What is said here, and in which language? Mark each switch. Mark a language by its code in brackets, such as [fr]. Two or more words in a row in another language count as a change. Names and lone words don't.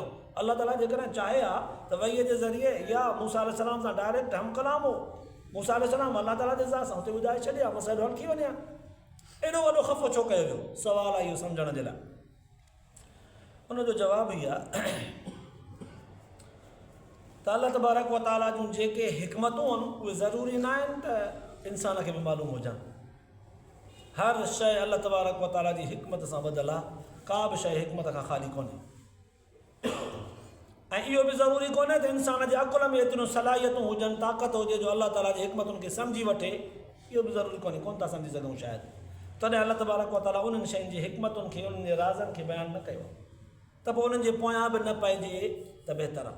[sd] अल्लाह ताला जेकॾहिं चाहे हा त वहीअ जे ज़रिए या मूसा अलैहिस्सलाम सां डायरेक्ट हम कलाम हो, मूसा अलैहिस्सलाम अल्लाह ताला जे ज़ात सां हुते ॿुधाए छॾिया, मसइलो हल थी वञे हा। एॾो वॾो ख़फ़ो छो कयो वियो? सुवालु आहे इहो सम्झण जे लाइ। उनजो जवाबु इहा त [ar] الله تبارك وتعالى [sd] जूं जेके हिकमतूं आहिनि उहे ज़रूरी न आहिनि त इंसान खे बि मालूम हुजनि। हर शइ [ar] الله تبارك وتعالى [sd] जी हिकमत सां ॿधल आहे, का बि शइ हिकमत खां ख़ाली कोन्हे। ऐं इहो बि ज़रूरी कोन्हे त इंसान जे अकुल में एतिरियूं सलाहियतूं हुजनि, ताक़त हुजे जो अलाह ताला जी हिकमतुनि खे सम्झी वठे। इहो बि ज़रूरी कोन्हे, कोन था सम्झी सघूं शायदि। तॾहिं [ar] الله تبارك وتعالى [sd] उन्हनि शयुनि जी हिकमतुनि खे, उन्हनि जे राज़नि खे बयानु न कयो, त पोइ उन्हनि जे पोयां बि न पइजे त बहितर आहे।